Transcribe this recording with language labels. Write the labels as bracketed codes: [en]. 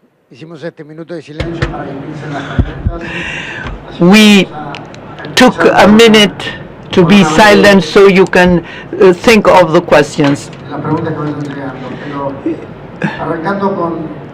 [es] Hicimos este minuto de silencio para que piensen las preguntas. [en] We took a minute to be silent so you can think of the questions. [es] La pregunta que voy entregando, pero arrancando con